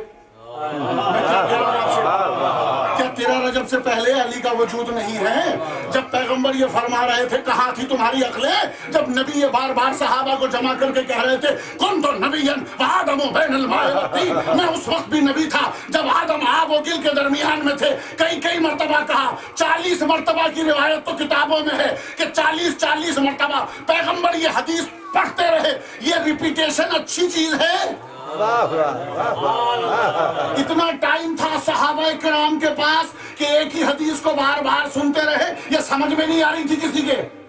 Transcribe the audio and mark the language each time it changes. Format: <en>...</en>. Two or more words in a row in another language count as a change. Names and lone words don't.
<ur>میں کیا کہہ رہا ہوں آپ سے؟ کیا 13 رجب سے پہلے علی کا وجود نہیں ہے؟ جب پیغمبر یہ فرما رہے تھے کہاں تھی تمہاری عقلیں؟ جب نبی یہ بار بار صحابہ کو جمع کر کے کہہ رہے تھے</ur> <ar>کن تو نبی وآدم بین الماء والطین،</ar> <ur>میں اس وقت بھی نبی تھا جب آدم آب و گل کے درمیان میں تھے، کئی مرتبہ کہا، 40 مرتبہ کی روایت تو کتابوں میں ہے کہ 40 مرتبہ پیغمبر یہ حدیث پڑھتے رہے۔ یہ ریپیٹیشن اچھی چیز ہے؟ اتنا ٹائم تھا صحابہ کرام کے پاس کہ ایک ہی حدیث کو بار بار سنتے رہے، یہ سمجھ میں نہیں آ رہی تھی کسی کے؟</ur>